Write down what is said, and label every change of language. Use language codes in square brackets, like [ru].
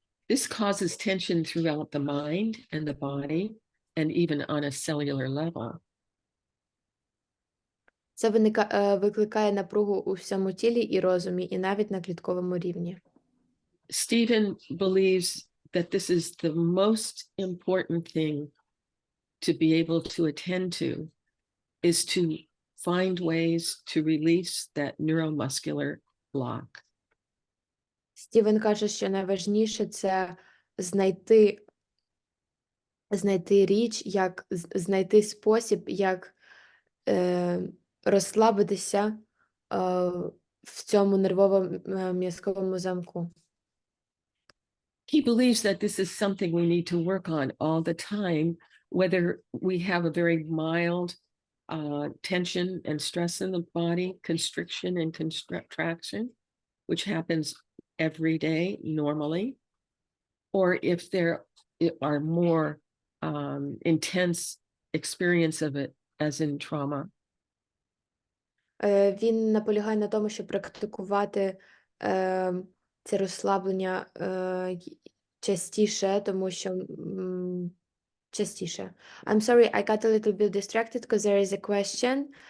[en] This causes tension throughout the mind and the body, and even on a cellular level. [uk] Це викликає напругу у всьому тілі і розумі, і навіть на клітковому рівні. [en] Stephen believes that this is the most important thing to be able to attend to, is to find ways to release that neuromuscular block. [uk] Стівен каже, що найважніше – це знайти річ, як знайти спосіб, як розслабитися в цьому нервово-м'язковому замку. [en] He believes that this is something we need to work on all the time, whether we have a very mild tension and stress in the body, constriction and contraction, which happens every day normally, or if there are more intense experience of it, as in trauma. [uk] Він наполягає на тому, щоб практикувати це розслаблення частіше, тому що частіше. [en] I'm sorry, I got a little bit distracted because there is a question.